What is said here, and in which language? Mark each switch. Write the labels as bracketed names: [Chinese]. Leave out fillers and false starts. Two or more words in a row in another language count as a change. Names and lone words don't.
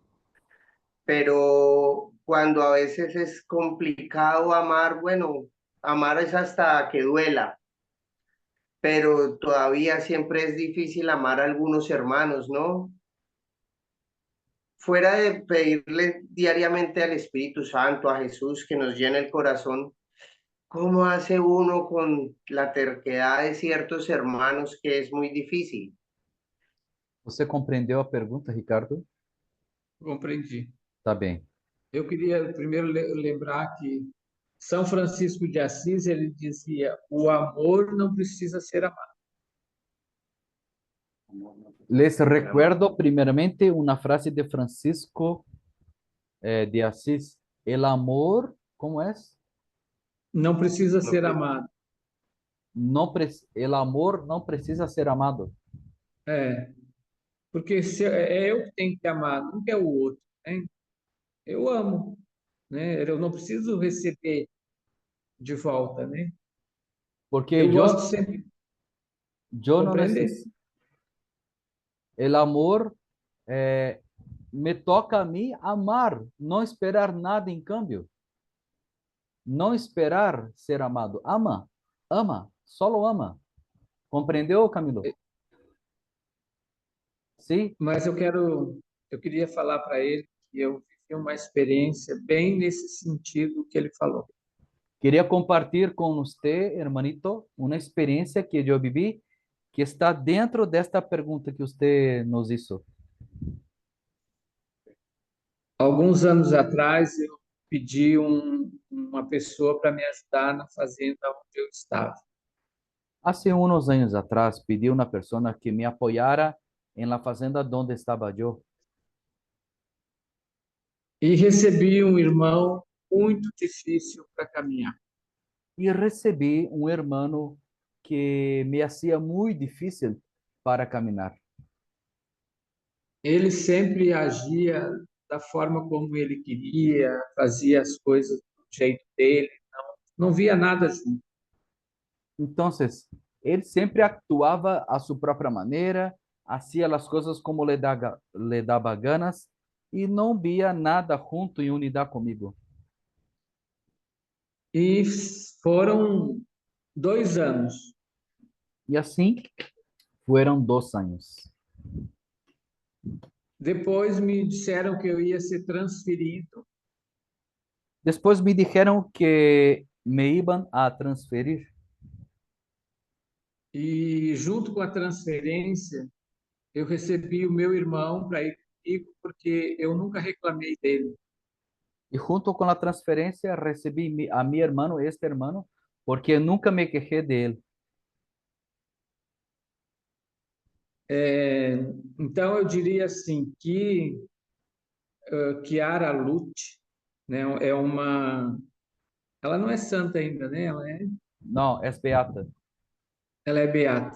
[Spanish] Pero cuando a veces es complicado amar, bueno, amar es hasta que duela, pero todavía siempre es difícil amar a algunos hermanos, ¿no? Fuera de pedirle diariamente al Espíritu Santo, a Jesús, que nos llene el corazón, ¿cómo hace uno con la terquedad de ciertos hermanos que es muy difícil? [Portuguese] Você compreendeu a pergunta, Ricardo? Compreendi. Tá bem. Eu queria primeiro lembrar que São Francisco de Assis, ele dizia: o amor não precisa ser amado. [Spanish] Les recuerdo primeramente una frase de Francisco de Asís. El amor, ¿cómo es? [Portuguese] Não precisa ser pre- amado. [Spanish] El amor no precisa ser amado. [Portuguese] É, porque se, é eu que tenho que amar, não é o outro, né? Eu amo, né? Eu não preciso receber de volta, né? Porque Eu gosto sempre de [Spanish] yo no [Portuguese] compreender. [Spanish] necesito. El amor me toca a mí amar, no esperar nada en cambio. No esperar ser amado. Ama, ama, solo ama. ¿Compreendeu, Camilo? [Portuguese] Sim? Mas eu queria falar para ele que eu vivi uma experiência bem nesse sentido que ele falou. [Spanish] Quería compartir con usted, hermanito, una experiencia que yo viví que está dentro de esta pregunta que usted nos hizo. [Portuguese] Alguns anos atrás, eu pedi uma pessoa para me ajudar na fazenda onde eu estava. [Spanish] Hace unos años atrás pedí a una persona que me apoyara en la fazenda donde estaba yo [Portuguese] E recebi um irmão muito difícil para caminhar. [Spanish] y recibí un hermano que me hacía muy difícil para caminar. [Portuguese] Ele sempre agia da forma como ele queria, fazia as coisas do jeito dele, não via nada junto. [Spanish] Entonces, él siempre actuaba a su propia manera, hacía las cosas como le daba ganas y no veía nada junto en unidad conmigo. [Portuguese] E foram 2 anos. [Spanish] Y así fueron 2 años. [Portuguese] Depois me disseram que eu ia ser transferido [Spanish] Después me dijeron que me iban a transferir [Portuguese] e junto com a transferência eu recebi o meu irmão para ir comigo porque eu nunca reclamei dele. [Spanish] y junto con la transferencia recibí a mi hermano, este hermano, porque nunca me quejé de él. [Portuguese] Então eu diria assim que Chiara Lute, né, ela não é santa ainda, né? [Spanish] No, es beata. [Portuguese] Ela é beata.